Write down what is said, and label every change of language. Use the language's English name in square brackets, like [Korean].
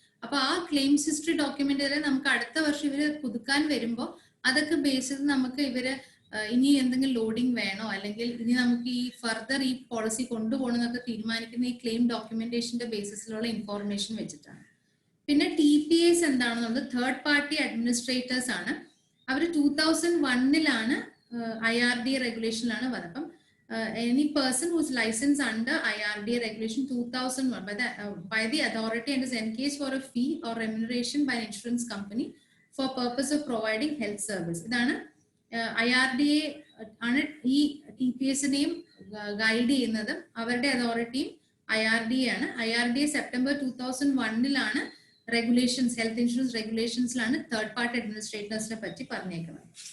[Malayalam] അപ്പൊ ആ claims history document ചെയ്താൽ നമുക്ക് അടുത്ത വർഷം ഇവര് പുതുക്കാൻ വരുമ്പോൾ അതൊക്കെ ബേസ് ചെയ്ത് നമുക്ക് ഇവര് ഇനി എന്തെങ്കിലും ലോഡിംഗ് വേണോ, അല്ലെങ്കിൽ ഇനി നമുക്ക് ഈ ഫർദർ ഈ പോളിസി കൊണ്ടുപോകണമെന്നൊക്കെ തീരുമാനിക്കുന്ന ഈ ക്ലെയിം ഡോക്യുമെന്റേഷന്റെ ബേസിസിലുള്ള ഇൻഫോർമേഷൻ വെച്ചിട്ടാണ്. പിന്നെ TPS എന്താണെന്നുള്ളത് തേർഡ് പാർട്ടി അഡ്മിനിസ്ട്രേറ്റേഴ്സ് ആണ്. അവർ 2001 IRDA റെഗുലേഷനിലാണ് വന്നത്. അപ്പം [English] any person who is licensed under IRDA regulation 2001 by the authority and is engaged for a fee or remuneration by an insurance company for purpose of providing health service. [Malayalam] ഇതാണ് IRDA ആണ് ഈ TPSനെയും guide ചെയ്യുന്നതും. അവരുടെ അതോറിറ്റിയും IRDA ആണ്. IRDA September 2001 regulations, health insurance റെഗുലേഷൻസിലാണ് third party അഡ്മിനിസ്ട്രേറ്റേഴ്സിനെ പറ്റി പറഞ്ഞേക്കുന്നത്.